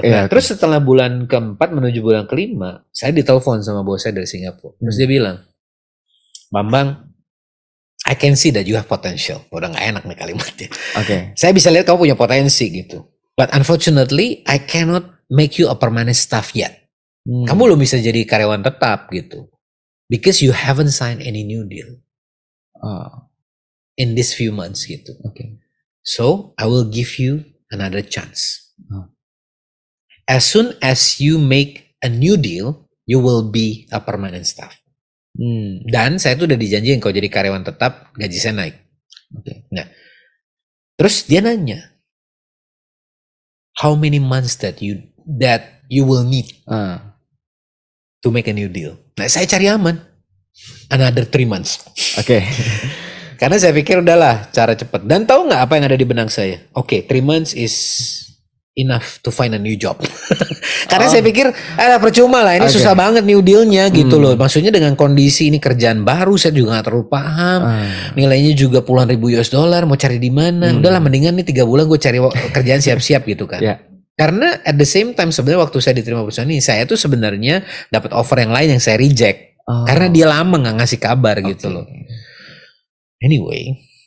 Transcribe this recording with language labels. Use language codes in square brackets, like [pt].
[id] Terus setelah bulan keempat menuju bulan kelima, saya ditelepon sama bos saya dari Singapura. Terus dia bilang, [en] "Bambang, I can see that you have potential." [id] Udah gak enak nih kalimatnya. Saya bisa lihat kamu punya potensi gitu. [en] But unfortunately, I cannot make you a permanent staff yet. [id] Kamu belum bisa jadi karyawan tetap gitu. [en] Because you haven't signed any new deal. In these few months gitu. So, I will give you another chance. As soon as you make a new deal, you will be a permanent staff. [id] Dan saya tuh udah dijanjiin kalau jadi karyawan tetap, gaji saya naik. Nah, terus dia nanya, [en] how many months that you will need to make a new deal? [id] Nah, saya cari aman, [en] another 3 months. [id] Karena saya pikir udahlah cara cepat. Dan tahu nggak apa yang ada di benak saya? [en] 3 months is enough to find a new job. [id] Karena saya pikir percuma lah, ini susah banget new dealnya gitu loh. Maksudnya dengan kondisi ini kerjaan baru, saya juga nggak terlalu paham. Nilainya juga puluhan ribu US dollar, mau cari di mana? Udahlah, mendingan nih 3 bulan gue cari kerjaan siap-siap gitu kan. Karena [en] at the same time [id] sebenarnya waktu saya diterima perusahaan ini, saya tuh sebenarnya dapat offer yang lain yang saya reject. Karena dia lama nggak ngasih kabar gitu loh. Anyway,